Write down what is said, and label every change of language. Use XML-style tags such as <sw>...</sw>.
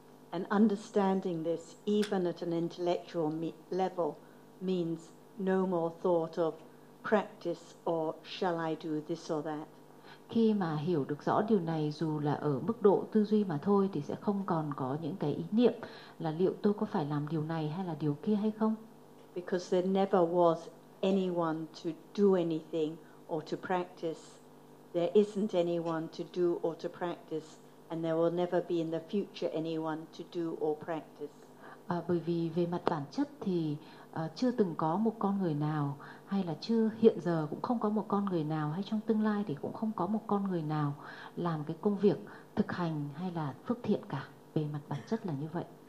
<en>And understanding this even at an intellectual level means no more thought of practice or shall I do this or that.</en> <vi>Khi mà hiểu được rõ điều này dù là ở mức độ tư duy mà thôi thì sẽ không còn có những cái ý niệm là liệu tôi có phải làm điều này hay là điều kia hay không.</vi> <en>Because there never was anyone to do anything or to practice. There isn't anyone to do or to practice, and there will never be in the future anyone to do or practice.</en> <vi>Bởi vì về mặt bản chất thì chưa từng có một con người nào, hay là chưa hiện giờ cũng không có một con người nào, hay trong tương lai thì cũng không có một con người nào làm cái công việc thực hành hay là phước thiện cả. Về mặt bản chất là như vậy.</vi>